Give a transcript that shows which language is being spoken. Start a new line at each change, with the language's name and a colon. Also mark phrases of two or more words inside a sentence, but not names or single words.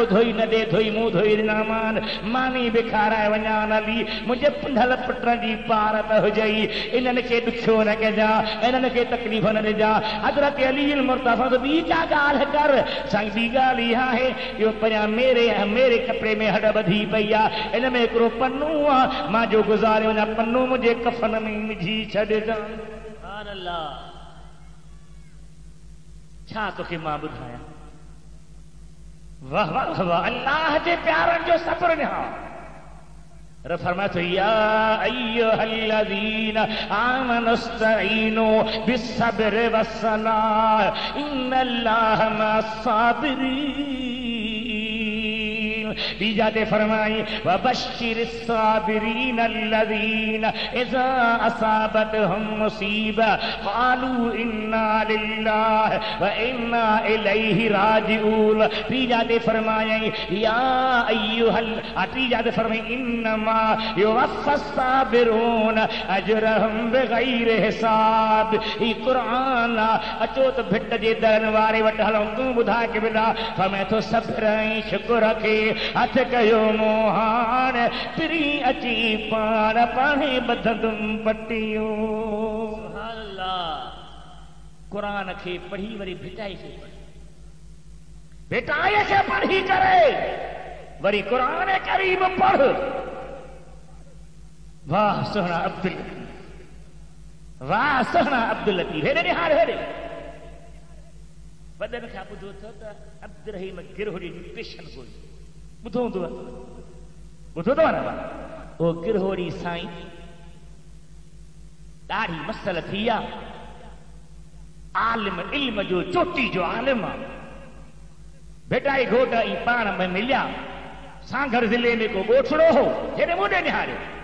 Sindhi: धोई न ॾे धोई मूं धोई ॾिना मान मानी बि खाराए वञा न हली मुंहिंजे पुंढल पुटनि जी पार त हुजई इन्हनि खे ॾुखियो न कजां इन्हनि खे तकलीफ़ न ॾिजां हज़रत अली मुर्तज़ा ॿी का ॻाल्हि कर साईं ॿी ॻाल्हि इहा आहे इहो परियां मेरे कपिड़े में हॾ ॿधी पई आहे इन में हिकिड़ो पन्नू आहे मां जो गुज़ारियो वञा पन्नू मुंहिंजे कफ़न में विझी छॾजां
Arabic: سبحان الله
Sindhi: छा तोखे मां ॿुधायां वाह वाह वाह अल्लाह जे प्यारनि जो सब्र निहा फरमाया तो
Arabic: يا أيها الذين آمنوا استعينوا بالصبر والصلاة إن الله مع الصابرين
Sindhi: बीजाते फरमाई
Arabic: وبشر الصابرين الذين إذا أصابتهم مصيبة قالوا إنا لله وإنا إليه
Sindhi: राजिऊन बीजाते फरमाई
Arabic: يا أيها
Sindhi: बीजाते फरमाई
Arabic: إنما يوفى الصابرون أجرهم بغير حساب
Sindhi: ही कुरान अचो त भिट जे दरनि वारे वटि हलूं तूं ॿुधाए के बिना फरमाए थो सब्र ऐं शुक्र खे हथ कयो मूं हाणे पिरी अची पाण पाणे ॿधंदुमि पटियूं
Arabic: سبحان الله
Sindhi: क़ुरान खे पढ़ी वरी भिटाई खे पढ़ी करे वरी क़ुरान करीम पढ़ वाह सोहना अब्दुल वाह सोहना अब्दुल लतीफ हेॾे निहार हेॾे वॾनि खां ॿुधो अथव त अब्दुर्रहीम गिरहोरी जी पेशन गोई ॿुधो हूंदव ॿुधो अथव न उहो गिरहोरी साईं ॾाढी मसल थी आहे आलिम इल्म जो चोटी जो आलिम आहे भेटाई घोट ई पाण में मिलिया सांगर ज़िले में को ॻोठड़ो हो हेॾे मोॾे निहारियो